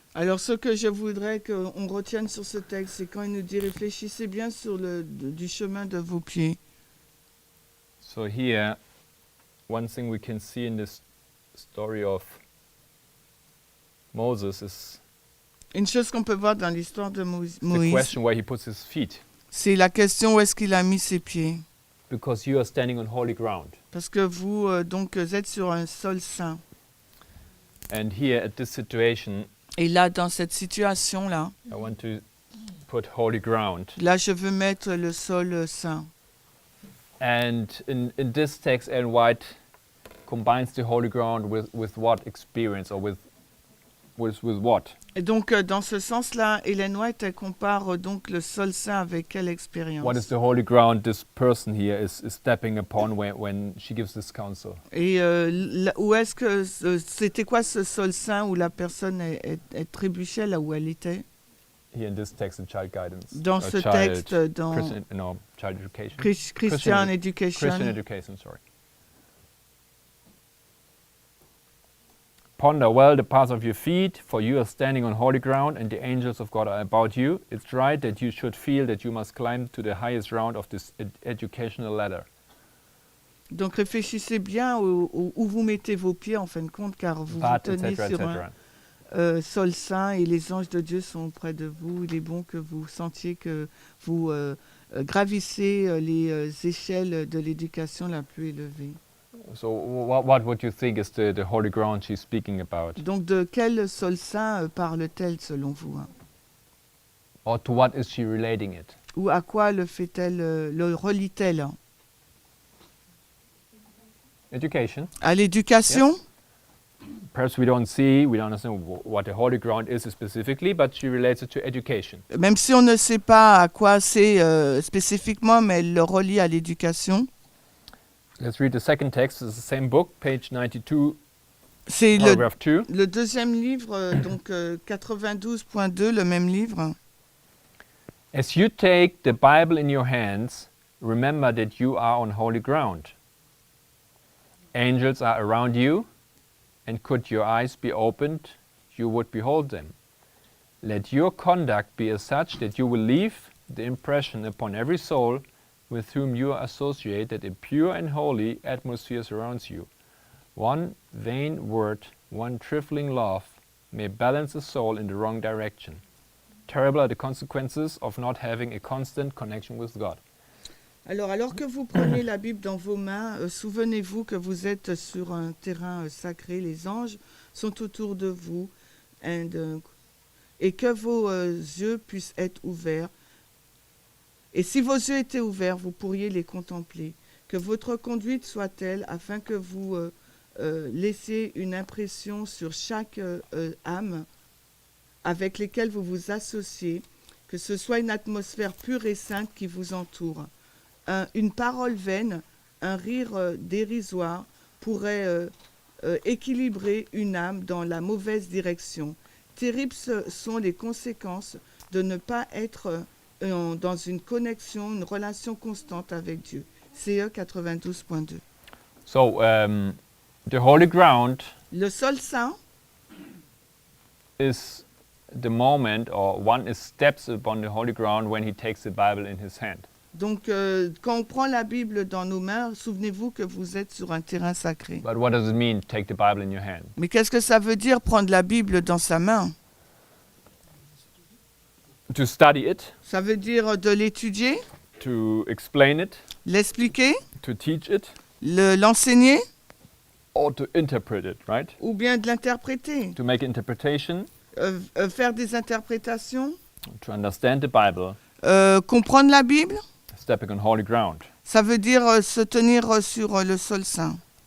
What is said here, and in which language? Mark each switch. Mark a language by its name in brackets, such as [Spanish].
[French] Alors, ce que je voudrais qu'on retienne sur ce texte, c'est quand il nous dit réfléchissez bien sur du chemin de vos pieds. [English] So here, one thing we can see in this story of Moses is [French] Une chose qu'on peut voir dans l'histoire de [English] the [French] Moïse, [English] question where he puts his feet, [French] c'est la question où est-ce qu'il a mis ses pieds. [English] because you are standing on holy ground. [French] Parce que vous êtes sur un sol saint. [English] And here at this situation, [French] Et là, dans cette situation-là, [English] I want to put holy ground. [French] là, je veux mettre le sol saint. [English] And in this text, Ellen White combines the holy ground with what experience, or with what? [French] Et donc, dans ce sens-là, Ellen White elle compare donc le sol saint avec quelle expérience? [English] What is the holy ground this person here is stepping upon when she gives this counsel? [French] Et où est-ce que c'était quoi ce sol saint où la personne est trébuchée là où elle était? [English] Here in this text, in child guidance. [French] Dans ce texte, dans [English] Child education. Christian Education. Christian education, sorry. Ponder well the path of your feet, for you are standing on holy ground, and the angels of God are about you. It's right that you should feel that you must climb to the highest round of this educational ladder. [French] Donc réfléchissez bien où vous mettez vos pieds en fin de compte, car vous vous tenez sur un sol saint et les anges de Dieu sont près de vous. Il est bon que vous sentiez que vous gravissez les échelles de l'éducation la plus élevée. [English] So what would you think is the holy ground she's speaking about? [French] Donc de quel sol saint parle-t-elle selon vous, hein? [English] Or to what is she relating it? [French] Ou à quoi le fait-elle, le relie-t-elle, hein? [English] Education. [French] À l'éducation? [English] Yes. Perhaps we don't understand what the holy ground is specifically, but she relates it to education. [French] Même si on ne sait pas à quoi c'est spécifiquement, mais elle le relie à l'éducation. [English] Let's read the second text. It's the same book, page 92, [French] C'est [English] paragraph 2. [French] le deuxième livre, donc 92.2, le même livre. [English] As you take the Bible in your hands, remember that you are on holy ground. Angels are around you, and could your eyes be opened, you would behold them. Let your conduct be as such that you will leave the impression upon every soul with whom you are associated that a pure and holy atmosphere surrounds you. One vain word, one trifling laugh may balance a soul in the wrong direction. Terrible are the consequences of not having a constant connection with God. [French] Alors que vous prenez la Bible dans vos mains, souvenez-vous que vous êtes sur un terrain sacré. Les anges sont autour de vous et que vos yeux puissent être ouverts. Et si vos yeux étaient ouverts, vous pourriez les contempler. Que votre conduite soit telle afin que vous laissiez une impression sur chaque âme avec lesquels vous vous associez, que ce soit une atmosphère pure et sainte qui vous entoure. Une parole vaine, un rire dérisoire pourrait équilibrer une âme dans la mauvaise direction. Terribles sont les conséquences de ne pas être dans une connexion, une relation constante avec Dieu. CE 92.2. [English] So the holy ground [French] Le sol saint, [English] is the moment, or one is steps upon the holy ground when he takes the Bible in his hand. [French] donc quand on prend la Bible dans nos mains, souvenez-vous que vous êtes sur un terrain sacré. [English] But what does it mean, take the Bible in your hand? [French] Mais qu'est-ce que ça veut dire prendre la Bible dans sa main? [English] To study it, [French] Ça veut dire de l'étudier, [English] to explain it, [French] l'expliquer, [English] to teach it, [French] l'enseigner [English] or to interpret it, right? [French] ou bien de l'interpréter. [English] To make interpretation, [French] Faire des interprétations, [English] to understand the Bible, [French] comprendre la Bible, [English] stepping on holy ground. [French] ça veut dire se tenir sur le sol saint.